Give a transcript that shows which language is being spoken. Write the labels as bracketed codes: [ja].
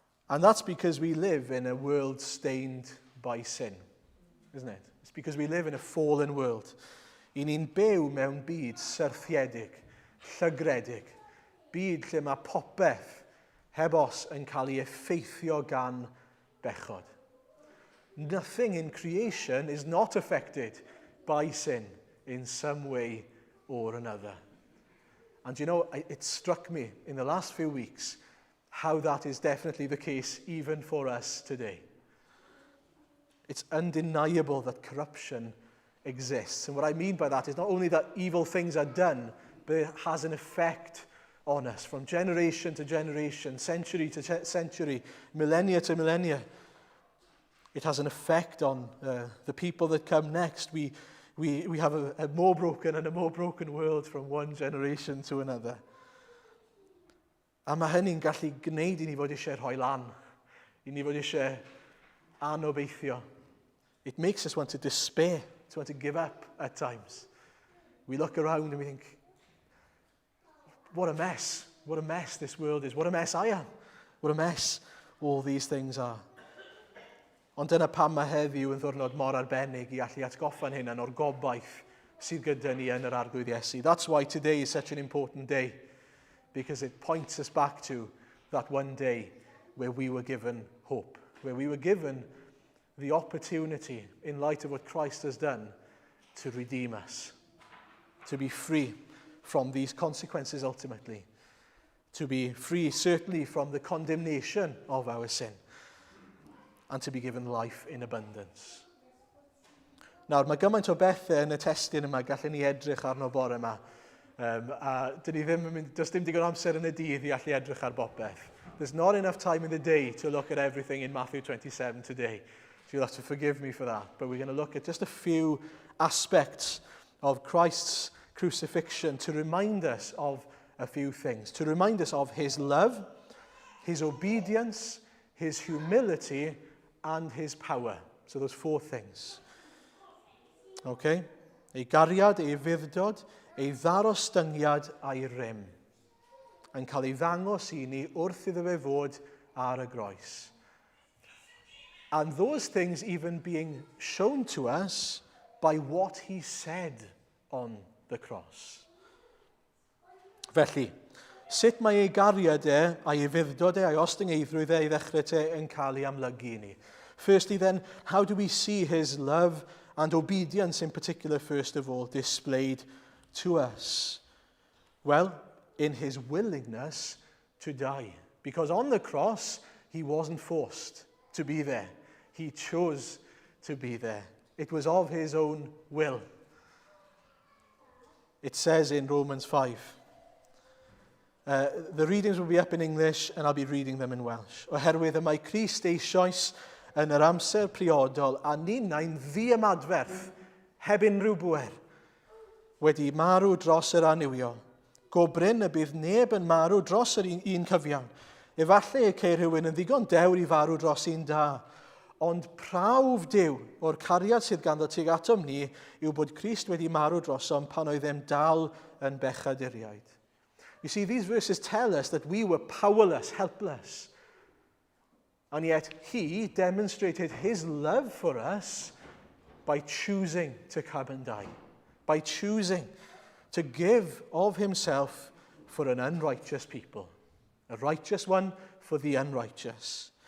[en] And that's because we live in a world stained by sin, isn't it? It's because we live in a fallen world. [cy] I ni'n byw mewn byd syrthiedig, llygredig, byd lle mae popeth heb os yn cael ei effeithio gan bechod. [en] Nothing in creation is not affected by sin in some way or another. And you know, it struck me in the last few weeks how that is definitely the case even for us today. It's undeniable that corruption exists. And what I mean by that is not only that evil things are done, but it has an effect on us from generation to generation, century to century, millennia to millennia. It has an effect on the people that come next. We have a more broken and a more broken world from one generation to another. [cy] A mae hynny'n gallu gwneud i ni fod eisiau rhoi lan, i ni fod eisiau anobeithio. [en] It makes us want to despair, to want to give up at times. We look around and we think, what a mess this world is, what a mess I am, what a mess all these things are. [cy] Ond dyna pam mae heddiw yn ddwrnod mor arbennig i allu atgoffa'n hynny o'r gobaith sydd gyda ni yn yr arglwydd Iesu. [en] That's why today is such an important day, because it points us back to that one day where we were given hope, where we were given the opportunity, in light of what Christ has done, to redeem us, to be free from these consequences ultimately, to be free certainly from the condemnation of our sin, and to be given life in abundance. [cy] Nawr, mae gymaint o bethau yn y testyn yma gallen ni edrych arno bore yma. A dyn ni ddim yn mynd, does dim digon amser yn y dydd i allu edrych ar bopeth. [en] There's not enough time in the day to look at everything in Matthew 27 today. So you'll have to forgive me for that. But we're going to look at just a few aspects of Christ's crucifixion to remind us of a few things. To remind us of his love, his obedience, his humility, and his power. So those four things. Okay? [cy] Ei gariad, ei fuddod, ei ddarostyngiad a'i rym. Yn cael ei ddangos i ni wrth iddo fe fod ar y groes. [en] And those things even being shown to us by what he said on the cross. [cy] Felly, sut mae ei gariad a'i fuddod a'i ostyngeidrwydd i ddechrau yn cael ei amlygu i ni? [en] Firstly then, how do we see his love and obedience in particular, first of all, displayed to us? Well, in his willingness to die. Because on the cross, he wasn't forced to be there. He chose to be there. It was of his own will. It says in Romans 5. The readings will be up in English and I'll be reading them in Welsh. [cy] Oherwydd y mae Crist eisoes yn yr amser priodol a ninnau'n ddiamadferth heb unrhyw bwer wedi marw dros yr aniwio. Gobryn y bydd neb yn marw dros yr un cyfiawn. Efallai y ceir rhywun yn ddigon dewr i farw dros un da. Ond prawf Duw o'r cariad sydd ganddo tuag atom ni yw bod Crist wedi marw drosom pan oeddem dal yn bechaduriaid. [en] You see, these verses tell us that we were powerless, helpless. And yet he demonstrated his love for us by choosing to come and die, by choosing to give of himself for an unrighteous people, a righteous one for the unrighteous.